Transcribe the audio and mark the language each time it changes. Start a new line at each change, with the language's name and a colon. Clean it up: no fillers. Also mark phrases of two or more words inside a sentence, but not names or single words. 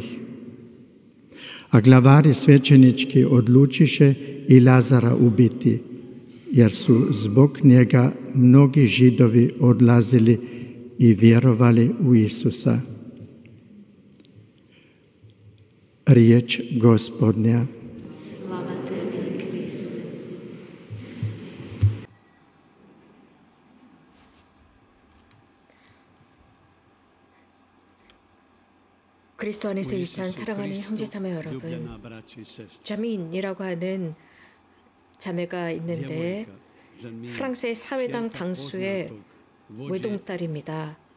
Croatian: A glavari svećenički odlučiše i Lazara ubiti, jer su zbog njega mnogi Židovi odlazili i vjerovali u Isusa. Riječ Gospodnja. Slava tebi, Kriste.
Korean: 그리스도 안에서 유치한 사랑하는 형제자매 여러분, 자민이라고 하는 자매가 있는데 프랑스의 사회당 당수의 외동딸입니다.